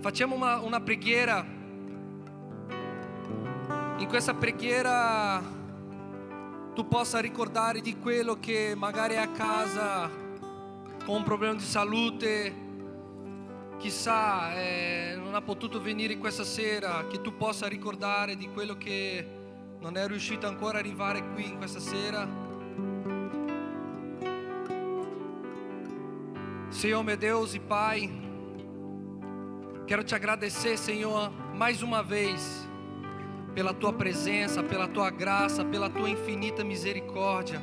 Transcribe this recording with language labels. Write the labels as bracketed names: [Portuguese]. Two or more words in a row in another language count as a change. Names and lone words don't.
[Italian] Facciamo una preghiera. In questa preghiera tu possa ricordare di quello che magari è a casa con un problema di salute, chissà non ha potuto venire questa sera, che tu possa ricordare di quello che non è riuscito ancora ad arrivare qui in questa sera. [Portuguese] Senhor meu Deus e Pai, quero te agradecer, Senhor, mais uma vez pela tua presença, pela tua graça, pela tua infinita misericórdia.